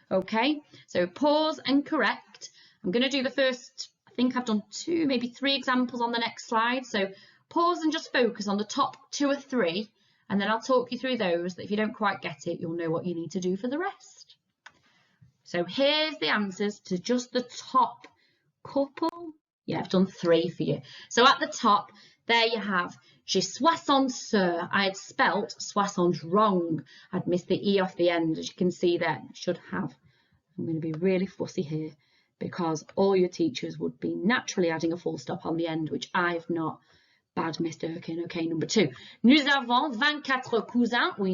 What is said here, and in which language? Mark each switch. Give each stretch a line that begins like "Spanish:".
English: Okay, so pause and correct. I'm going to do the first, I think I've done 2, maybe 3 examples on the next slide. So Pause and just focus on the top 2 or 3, and then I'll talk you through those that if you don't quite get it, you'll know what you need to do for the rest. So here's the answers to just the top couple. Yeah, I've done 3 for you. So at the top, there you have,
French: j'ai 60 sœurs.
English: I had spelt 60 wrong. I'd missed the E off the end, as you can see there. Should have. I'm going to be really fussy here because all your teachers would be naturally adding a full stop on the end, which I've not. Bad mistake. Okay, number 2.
French: Nous avons 24 cousins.